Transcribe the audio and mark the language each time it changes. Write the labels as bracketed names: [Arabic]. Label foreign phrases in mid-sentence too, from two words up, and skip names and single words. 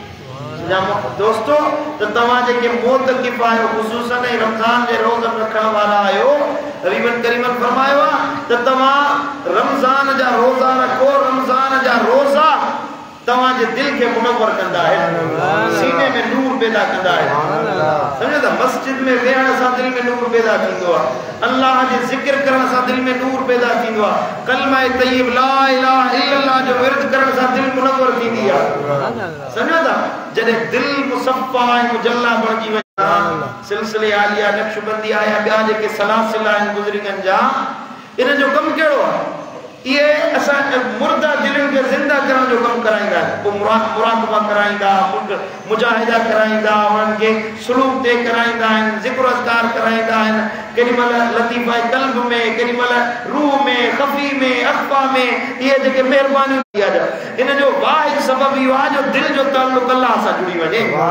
[Sindhi] दोस्तो त तव्हां जेके मोतकिफ़ आहियो ख़ुसूसन ऐं रमज़ान जे रोज़ रखण वारा आहियो हबीबन करीमन फरमायो आहे त तव्हां रमज़ान जा रोज़ा रखो रमज़ान जा रोज़ा तव्हांजे दिलि खे मुनव्वर कंदा आहिनि सीने में नूर पैदा कंदा आहिनि सम्झो था मस्जिद में वेहण सां दिलि में नूर पैदा थींदो आहे अल्लाह जे ज़िक्र करण सां दिलि में नूर पैदा थींदो आहे कलमा तय्यब [Arabic] لا إله إلا الله [Sindhi] जो विर्द करण सां दिलि मुनव्वर थींदी आहे सम्झो था जॾहिं दिलि मुसफ़ा ऐं मुजल्ला बणिजी वञे सिलसिले आलिया नक्शबंदी आया ॿिया जेके सलासिल आहिनि बुज़ुर्गनि जा इन जो कमु कहिड़ो आहे ये असां मुर्दा दिलनि खे ज़िंदा करण जो कमु कराईंदा आहिनि पोइ मुराक़बा कराईंदा मुजाहिदा कराईंदा उन्हनि खे सुलूक ते कराईंदा आहिनि ज़िक्र अज़कार कराईंदा आहिनि केॾी महिल लतीफ़ा क़ल्ब में केॾी महिल रूह में ख़फ़ी में अख़फ़ा में इहे जेके महिरबानियूं इन जो वाहिद सबबु इहो आहे जो दिलि जो ताल्लुक़ अल्लाह सां जुड़ी वञे